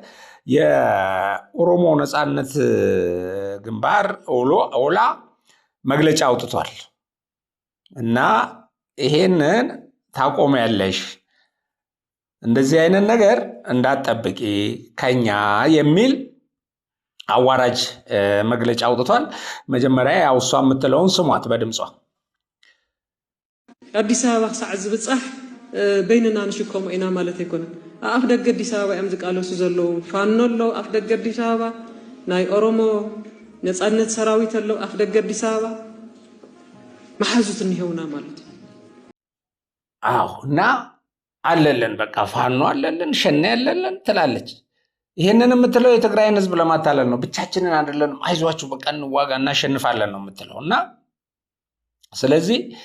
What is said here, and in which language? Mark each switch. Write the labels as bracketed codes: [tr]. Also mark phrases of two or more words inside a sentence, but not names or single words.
[am] የኦሮሞ ነጻነት ግንባር ኦላ መግለጫ አውጥቷል እና ይሄንን ታቆሚያለሽ፣ እንደዚህ አይነት ነገር እንዳትጠብቂ ከኛ የሚል አዋራጅ መግለጫ አውጥቷል። መጀመሪያ ያው እሷ የምትለውን ስሟት በድምጿ። [ti] አዲስ አበባ ክሳዕ ዝብጻሕ በይንና ንሽከሙ ኢና ማለት ኣይኮነን አፍ ደገ አዲስ አበባ እዮም ዝቃለሱ ዘለው ፋኖ ኣለው አፍ ደገ አዲስ አበባ ናይ ኦሮሞ ነፃነት ሰራዊት ኣለው አፍ ደገ አዲስ አበባ መሓዙት እንሄውና ማለት [am] እና አለለን በቃ ፋኖ አለለን ሸኔ አለለን ትላለች። ይሄንን የምትለው የትግራይን ህዝብ ለማታለል ነው። ብቻችንን አይደለንም፣ አይዟችሁ በቃ እንዋጋ እናሸንፋለን ነው የምትለው። እና ስለዚህ